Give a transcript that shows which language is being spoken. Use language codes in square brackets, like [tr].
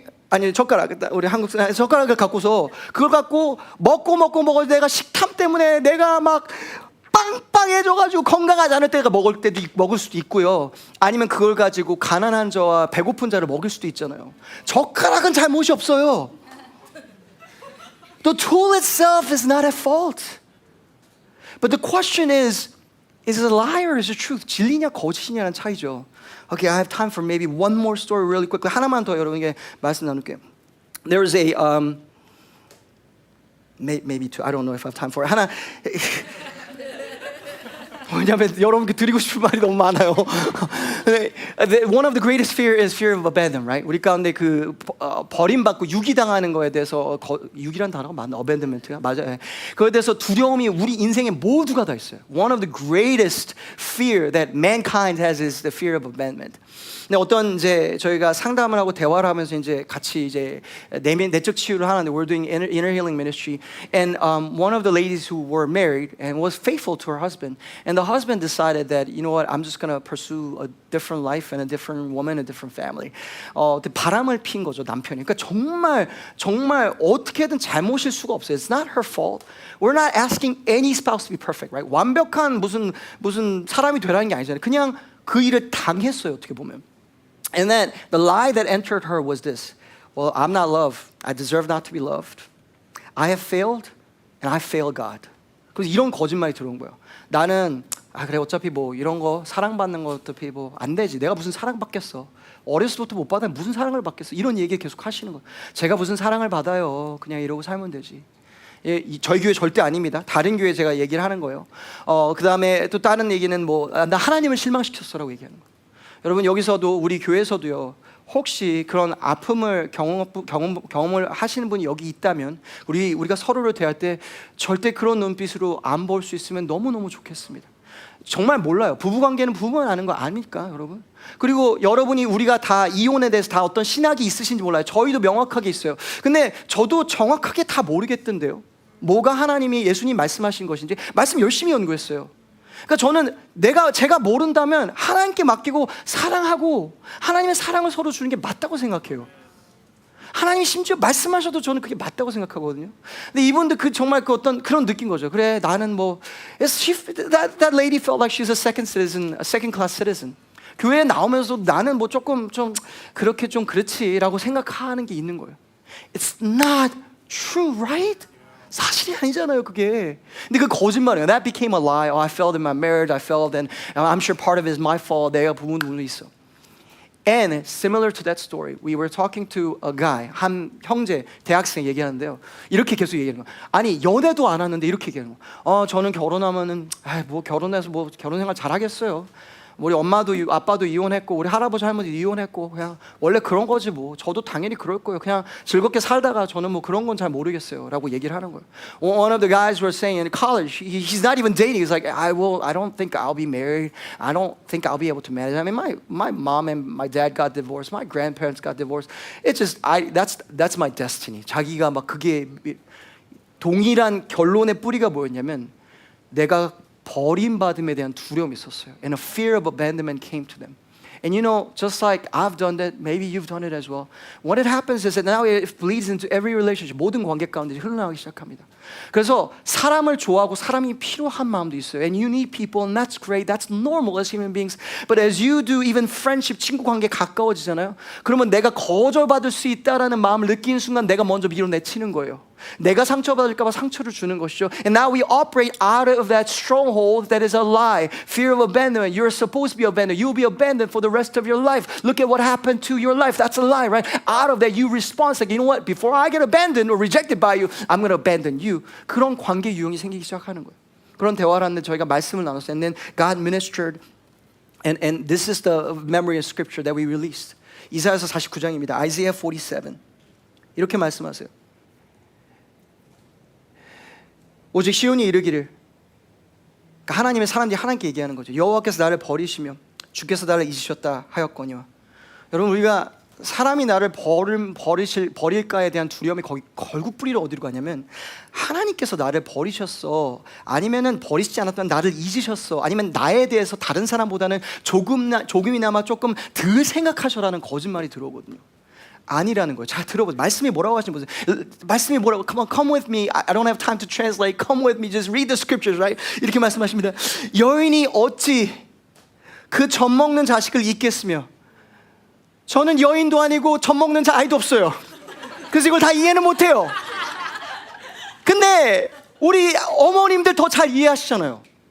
[ko] 아니 젓가락 우리 한국 젓가락을 갖고서 그걸 갖고 먹고 내가 식탐 때문에 내가 막 빵빵해져가지고 건강하지 않을 때가 먹을 수도 있고요. 아니면 그걸 가지고 가난한 자와 배고픈 자를 먹일 수도 있잖아요. 젓가락은 잘못이 없어요. [en] The tool itself is not at fault. But the question is it a lie or is it truth? [ko] 진리냐 거짓이냐는 차이죠. [en] Okay, I have time for maybe one more story really quickly. [ko] 하나만 더 여러분에게 말씀 나눌게요. [en] There was a maybe two. I don't know if I have time for it. [ko] 하나 왜냐하면 여러분께 드리고 싶은 말이 너무 많아요. [en] One of the greatest fear is fear of abandonment, right? [ko] 우리 가운데 그 버림받고 유기당하는 거에 대해서 유기란 단어가 맞나? abandonment가 맞아요. 그거에 대해서 두려움이 우리 인생에 모두가 다 있어요. [en] One of the greatest fear that mankind has is the fear of abandonment. [ko] 근데 어떤 이제 저희가 상담을 하고 대화를 하면서 이제 같이 이제 내적 치유를 하는데 [en] we're doing inner healing ministry, and one of the ladies who were married and was faithful to her husband, and the husband decided that you know what, I'm just gonna pursue a different life and a different woman, a different family. [ko] 바람을 핀 거죠 남편이. 그러니까 정말 어떻게든 잘못일 수가 없어요. [en] It's not her fault. We're not asking any spouse to be perfect, right? [ko] 완벽한 무슨 사람이 되라는 게 아니잖아요. 그냥 그 일을 당했어요 어떻게 보면. [en] And then the lie that entered her was this: well, I'm not loved. I deserve not to be loved. I have failed, and I fail God. [ko] 그래서 이런 거짓말이 들어온 거예요. 나는 그래 어차피 뭐 이런 거 사랑받는 거 어차피 뭐 안 되지. 내가 무슨 사랑받겠어. 어렸을 때부터 못 받으면 무슨 사랑을 받겠어. 이런 얘기 계속 하시는 거예요. 제가 무슨 사랑을 받아요. 그냥 이러고 살면 되지. 저희 교회 절대 아닙니다. 다른 교회 제가 얘기를 하는 거예요. 그 다음에 또 다른 얘기는 뭐 나 하나님을 실망시켰어라고 얘기하는 거예요. 여러분 여기서도 우리 교회에서도요. 혹시 그런 아픔을 경험을 하시는 분이 여기 있다면 우리가 서로를 대할 때 절대 그런 눈빛으로 안 볼 수 있으면 너무너무 좋겠습니다. 정말 몰라요. 부부관계는 부부만 아는 거 아닙니까 여러분? 그리고 여러분이 우리가 다 이혼에 대해서 다 어떤 신학이 있으신지 몰라요. 저희도 명확하게 있어요. 근데 저도 정확하게 다 모르겠던데요. 뭐가 하나님이 예수님 말씀하신 것인지 말씀 열심히 연구했어요. 그러니까 저는 제가 모른다면 하나님께 맡기고 사랑하고 하나님의 사랑을 서로 주는 게 맞다고 생각해요. 하나님이 심지어 말씀하셔도 저는 그게 맞다고 생각하거든요. 근데 이분도 정말 어떤 그런 느낀 거죠. 그래 나는 뭐 [en] that lady felt like she's a second class citizen. [ko] 교회에 나오면서 나는 뭐 조금 좀 그렇게 좀 그렇지라고 생각하는 게 있는 거예요. [en] It's not true, right? [ko] 사실이 아니잖아요 그게. 근데 그 거짓말이에요. [en] That became a lie. I failed in my marriage. I failed and I'm sure part of it is my fault. [ko] 내가 부분도 있어. [en] And similar to that story, we were talking to a guy, [ko] 한 형제, 대학생 얘기하는데요. 이렇게 계속 얘기하는 거예요. 아니 연애도 안 하는데 이렇게 얘기하는 거예요. 저는 결혼하면은 뭐 결혼해서 뭐 결혼생활 잘하겠어요. 우리 엄마도 아빠도 이혼했고 우리 할아버지 할머니 이혼했고 그냥 원래 그런 거지 뭐. 저도 당연히 그럴 거예요. 그냥 즐겁게 살다가 저는 뭐 그런 건 잘 모르겠어요 라고 얘기를 하는 거예요. [en] One of the guys were saying in college, he's not even dating. He's like, I don't think I'll be married. I don't think I'll be able to manage. I mean, my mom and my dad got divorced. My grandparents got divorced. It's just that's my destiny. [ko] 자기가 막 그게 동일한 결론의 뿌리가 뭐였냐면 내가 버림받음에 대한 두려움이 있었어요. [en] And a fear of abandonment came to them. And you know, just like I've done that, maybe you've done it as well. What it happens is that now it bleeds into every relationship. [ko] 모든 관계 가운데 흘러나가기 시작합니다. 그래서 사람을 좋아하고 사람이 필요한 마음도 있어요. [en] And you need people, and that's great. That's normal as human beings. But as you do, even friendship, [ko] 친구 관계 가까워지잖아요. 그러면 내가 거절받을 수 있다라는 마음을 느끼는 순간 내가 먼저 밀어내치는 거예요. 내가 상처받을까 봐 상처를 주는 것이죠. [en] And now we operate out of that stronghold that is a lie. Fear of abandonment. You're supposed to be abandoned. You'll be abandoned for the rest of your life. Look at what happened to your life. That's a lie, right? Out of that you respond like, you know what? Before I get abandoned or rejected by you, I'm going to abandon you. [ko] 그런 관계 유형이 생기기 시작하는 거예요. 그런 대화를 하는데 저희가 말씀을 나눴어요. [en] And then God ministered, and this is the memory of scripture that we released. [ko] 이사야서 49장입니다. [en] Isaiah 47. [ko] 이렇게 말씀하세요. 오직 시온이 이르기를, 그러니까 하나님의 사람들이 하나님께 얘기하는 거죠. 여호와께서 나를 버리시며 주께서 나를 잊으셨다 하였거니와. 여러분 우리가 사람이 나를 버릴까에 대한 두려움이 거기 결국 뿌리를 어디로 가냐면 하나님께서 나를 버리셨어, 아니면은 버리시지 않았다면 나를 잊으셨어, 아니면 나에 대해서 다른 사람보다는 조금이나마 조금 덜 생각하셔라는 거짓말이 들어오거든요. 아니라는 거예요. 잘 들어보세요. 말씀이 뭐라고 하시는 보세요. 말씀이 뭐라고? [en] Come with me. I don't have time to translate. Come with me. Just read the scriptures, right? [ko] 이렇게 말씀하십니다. 여인이 어찌 그 젖 먹는 자식을 잊겠으며, 저는 여인도 아니고 젖 먹는 아이도 없어요. 그래서 이걸 다 이해는 못해요. 근데 우리 어머님들 더 잘 이해하시잖아요.